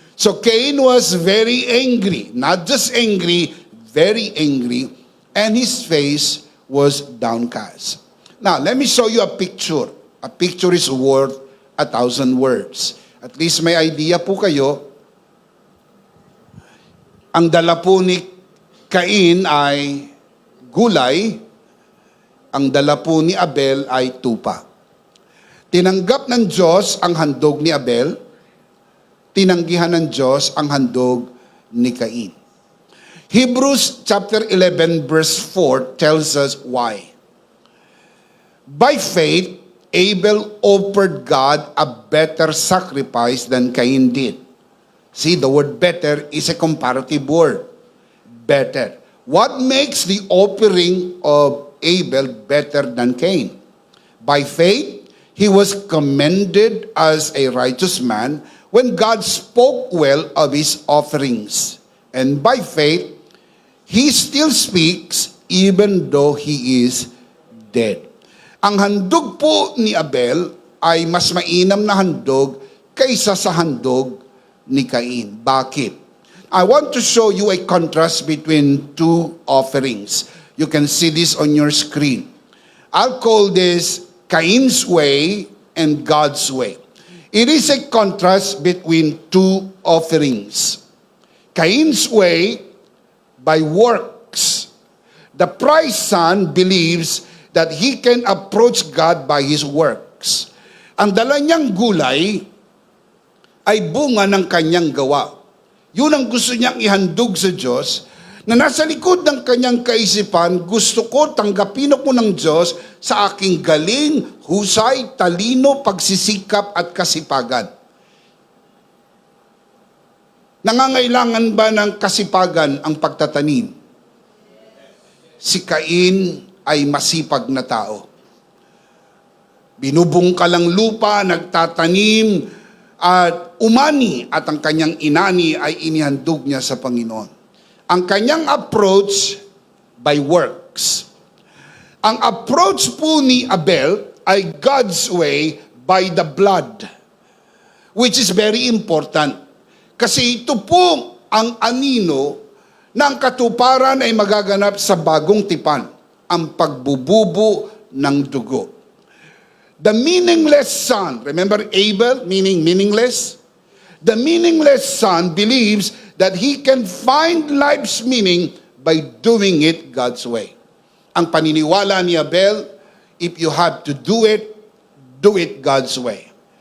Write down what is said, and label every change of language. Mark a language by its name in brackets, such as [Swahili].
[English] So Cain was very angry, not just angry, very angry, and his face was downcast. Now, let me show you a picture. A picture is worth 1,000 words. At least [Filipino] may idea po kayo. Ang dala po ni Cain ay gulay, ang dala po ni Abel ay tupa. Tinanggap ng Diyos ang handog ni Abel, tinanggihan ng Diyos ang handog ni Cain. [English] Hebrews chapter 11 verse 4 tells us why. By faith, Abel offered God a better sacrifice than Cain did. See, the word better is a comparative word. Better. What makes the offering of Abel better than Cain? By faith, he was commended as a righteous man when God spoke well of his offerings. And by faith, he still speaks even though he is dead. [Filipino] Ang handog po ni Abel ay mas mainam na handog kaysa sa handog ni Cain. Bakit? [English] I want to show you a contrast between two offerings. You can see this on your screen. I'll call this Cain's way and God's way. It is a contrast between two offerings. Cain's way by works. The priest son believes that he can approach God by his works. [Filipino] Ang dala niyang gulay ay bunga ng kanyang gawa. Yun ang gusto niyang ihandog sa Diyos, na nasa likod ng kanyang kaisipan, gusto ko, tanggapin ako ng Diyos sa aking galing, husay, talino, pagsisikap at kasipagan. Nangangailangan ba ng kasipagan ang pagtatanim? Si Cain ay masipag na tao. Binubungkalang lupa, nagtatanim, at umani at ang kanyang inani ay inihandog niya sa Panginoon. Ang kanyang approach [English] by works. [Filipino] Ang approach po ni Abel ay [English] God's way by the blood, which is very important. [Filipino] Kasi ito po ang anino ng katuparan ay magaganap sa bagong tipan, ang pagbububo ng dugo. [English] The meaningless son, remember Abel meaning meaningless? The meaningless son believes that he can find life's meaning by doing it God's way. [Filipino] Ang paniniwala ni Abel, [English] if you have to do it God's way.